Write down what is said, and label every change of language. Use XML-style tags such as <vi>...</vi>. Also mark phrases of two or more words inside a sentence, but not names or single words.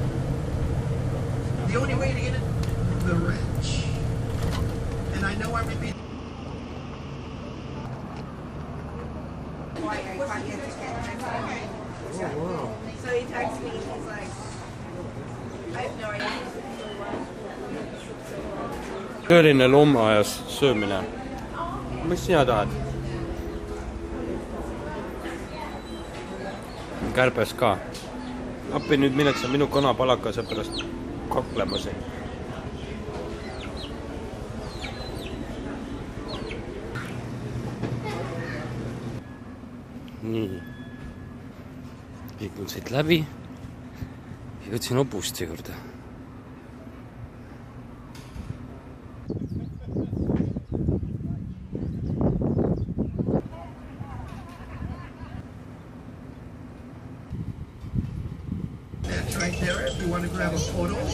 <en>The only way to get it, the wrench. And I know I repeat. So he texts me, he's like, I have no idea.</en> <et>Tõeline loomaajas söömine. Mis sina tahad? Kärbes ka. appi nüüd minnakse minu kanapalakase pärast kaklema siin. Nii. Liikun siit läbi. Jõudsin hobuste juurde.</et> <en>That's right there if you want to grab a photo.</en>